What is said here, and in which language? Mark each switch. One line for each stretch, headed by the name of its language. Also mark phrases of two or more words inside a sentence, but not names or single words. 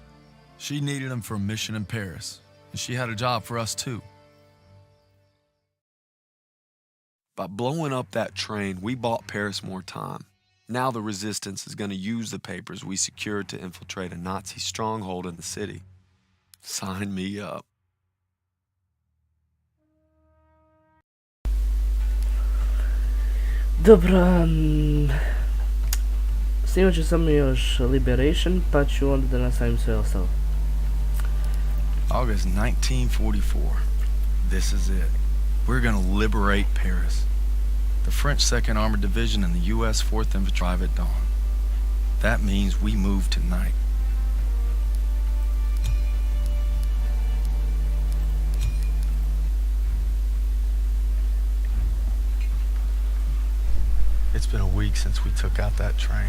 English: She needed them for a mission in Paris, and she had a job for us too. By blowing up that train, we bought Paris more time. Now the resistance is going to use the papers we secured to infiltrate a Nazi stronghold in the city. Sign me up.
Bosnian: Dobro, snimat ću samo još Liberation, pa ću onda da nastavim sve ostalo.
English: August 1944. This is it. We're gonna liberate Paris. The French 2nd Armored Division and the U.S. 4th Infantry arrive at dawn. That means we move tonight. It's been a week since we took out that train.